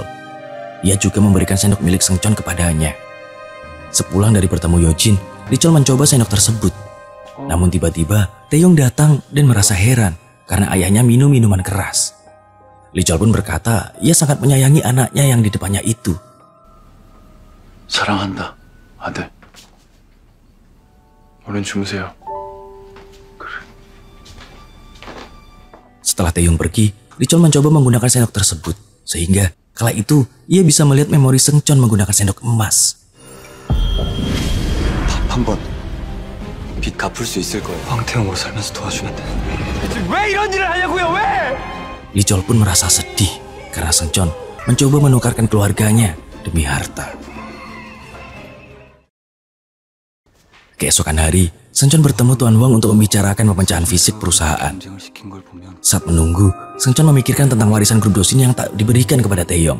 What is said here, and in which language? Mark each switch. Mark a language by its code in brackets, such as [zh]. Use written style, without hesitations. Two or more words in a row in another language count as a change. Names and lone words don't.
[id] Ia juga memberikan sendok milik Seungcheon kepadanya. Sepulang dari bertemu Yojin, Licol mencoba sendok tersebut. Namun tiba-tiba, Taeyong datang dan merasa heran karena ayahnya minum minuman keras. Licol pun berkata ia sangat menyayangi anaknya yang di depannya itu. [ko] 사랑한다, 아들. 얼른 주무세요. [id] Setelah Taeyong pergi, Lichol mencoba menggunakan sendok tersebut. Sehingga kala itu ia bisa melihat memori Seungcheon menggunakan sendok emas. [ko] 한 번 빚 갚을 수 있을 거예요. 황태영으로 살면서 도와주면 돼. 왜 이런 일을 하냐고요? 왜? [id] Lichol pun merasa sedih karena Seungcheon mencoba menukarkan keluarganya demi harta. Keesokan hari, Seungcheon bertemu Tuan Hwang untuk membicarakan pemecahan fisik perusahaan. Saat menunggu, Seungcheon memikirkan tentang warisan grup Dosin yang tak diberikan kepada Taeyong.